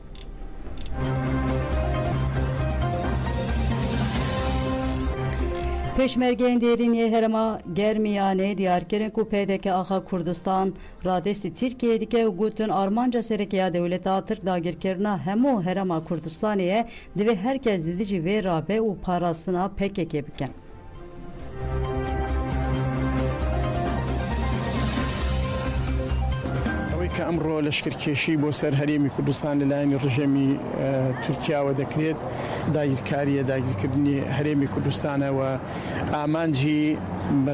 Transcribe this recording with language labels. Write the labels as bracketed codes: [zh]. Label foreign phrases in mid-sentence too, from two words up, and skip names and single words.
[ku] Pêşmergeyên Dêrîniyê Herêma Germiyanê diyar kirin ku PDK axa Kurdistan radestî Tirkiyeyê dike û gotin armanca serekeya dewleta Tirk dagirkirina hemû Herêma Kurdistanê ye divê herkes di dijî vê rabe û parastina PKK bikin. [ckb] کە ئەمڕۆ لەشکرکێشی بۆ سەر هەرێمی کوردستان لەلایەنی ڕژێمی تورکیاوە دەکرێت داگیرکاریە داگیرکردنی هەرێمی کوردستانەوە ئامانجی بە